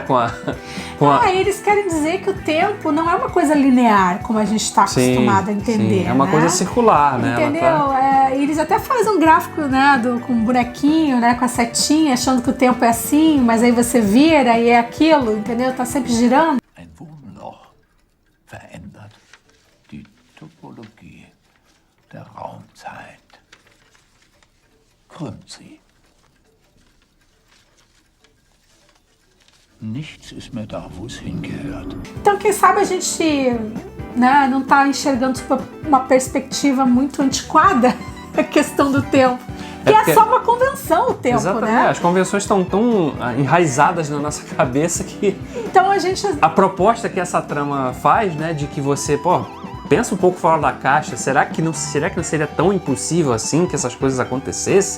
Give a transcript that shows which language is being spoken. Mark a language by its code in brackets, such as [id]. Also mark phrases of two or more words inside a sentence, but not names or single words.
[pt] Eles querem dizer que o tempo não é uma coisa linear, como a gente está acostumado a entender. Sim, é uma coisa circular, né? Entendeu? Eles até fazem um gráfico, né, com um bonequinho, né, com a setinha, achando que o tempo é assim, mas aí você vira e é aquilo, entendeu? Tá sempre girando. [de] Ein Wurmloch verändert die Topologie der Raumzeit. Krümmt sie. Nichts ist mehr da, wo es hingehört. [pt] Então, quem sabe a gente, né, não tá enxergando uma perspectiva muito antiquada a questão do tempo. Que é só uma convenção o tempo, exatamente, né? As convenções estão tão enraizadas na nossa cabeça que... Então a gente... A proposta que essa trama faz, né, de que você, pensa um pouco fora da caixa, será que não seria tão impossível assim que essas coisas acontecessem?